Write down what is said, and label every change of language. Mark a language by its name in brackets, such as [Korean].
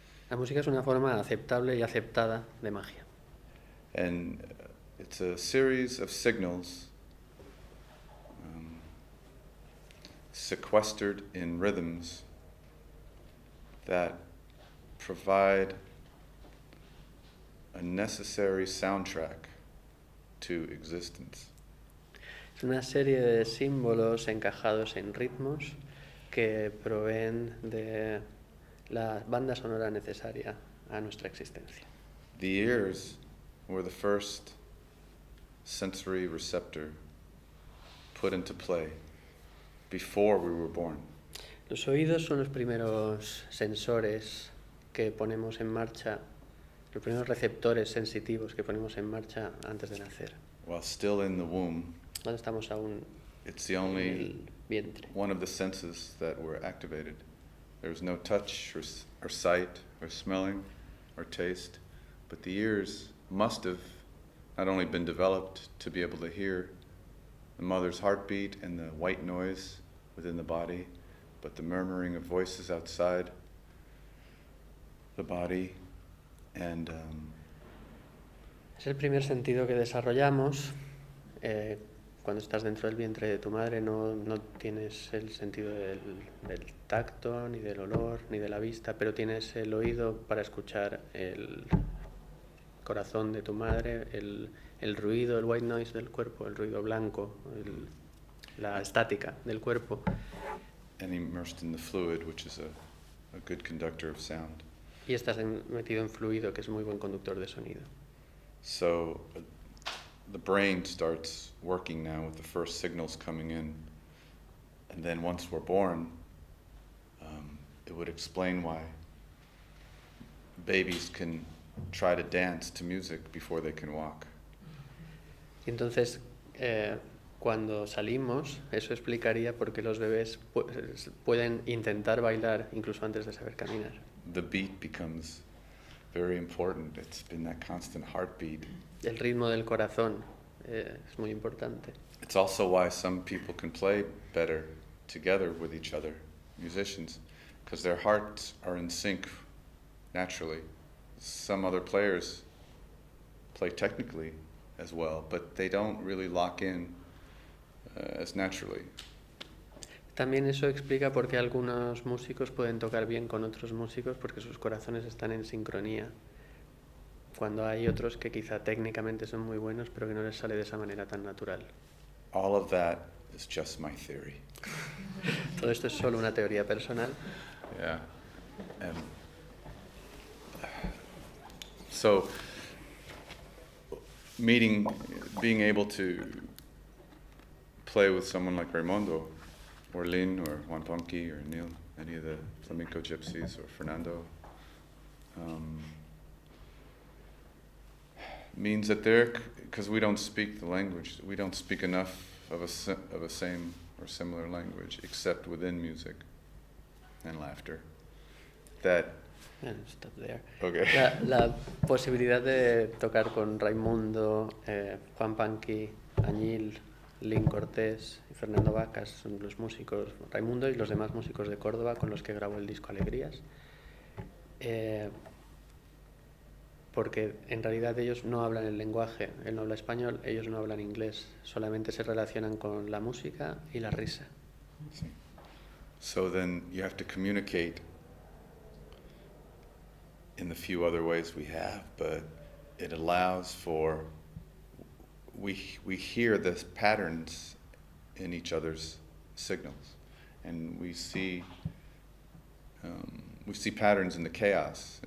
[Spanish] La música es una forma aceptable y aceptada de magia. [English] And it's a series of signals sequestered in rhythms that provide a necessary soundtrack to existence. [Spanish] Es una serie de símbolos encajados en ritmos que proveen de la banda sonora necesaria a nuestra existencia. [English] The ears were the first sensory receptor put into play before we were born. [Spanish] Los oídos son los primeros sensores que ponemos en marcha, los primeros receptores sensitivos que ponemos en marcha antes de nacer. [English] While still in the womb, [Spanish] Cuando estamos aún [English] it's the [Spanish] en [English] only [Spanish] el vientre. [English] one of the senses that were activated. There was no touch or sight or smelling or taste, but the ears must have not only been developed to be able to hear the mother's heartbeat and the white noise within the body, but the murmuring of voices outside the body. And [Spanish] es el primer sentido que desarrollamos. Cuando estás dentro del vientre de tu madre no tienes el sentido del tacto, ni del olor, ni de la vista, pero tienes el oído para escuchar el corazón de tu madre, el ruido, el [English] white noise [Spanish] del cuerpo, el ruido blanco, la estática del cuerpo. [English] And immersed in the fluid, which is a good conductor of sound. [Spanish] Y estás metido en fluido, que es muy buen conductor de sonido. [English] So the brain starts working now with the first signals coming in. And then once we're born, it would explain why babies can try to dance to music before they can walk. [Spanish] Y entonces, cuando salimos, eso explicaría por qué los bebés pueden intentar bailar incluso antes de saber caminar. [English] The beat becomes very important. It's been that constant heartbeat. [Spanish] El ritmo del corazón es muy importante. [English] It's also why some people can play better together with each other, musicians, because their hearts are in sync naturally. Some other players play technically as well, but they don't really lock in as naturally. [Spanish] También eso explica por qué algunos músicos pueden tocar bien con otros músicos, porque sus corazones están en sincronía. Cuando hay otros que quizá técnicamente son muy buenos, pero que no les sale de esa manera tan natural. [English] All of that is just my theory. [Spanish] Todo esto es solo una teoría personal. [English] Yeah. And so being able to play with someone like Raimundo, or Lynn, or Juan Ponky, or Neil, any of the flamenco gypsies, or Fernando, means that because we don't speak the language, we don't speak enough of a same or similar language, except within music and laughter. Stop there. Okay. [Spanish] La posibilidad de tocar con Raimundo, Juan Panqui, Añil, Lin Cortés y Fernando Vacas son los músicos, Raimundo y los demás músicos de Córdoba con los que grabó el disco Alegrías, porque en realidad ellos no hablan el lenguaje, él no habla español, ellos no hablan inglés, solamente se relacionan con la música y la risa. [English] So then you have to communicate in the few other ways we have, but it allows for we hear the patterns in each other's signals, and we see patterns in the chaos.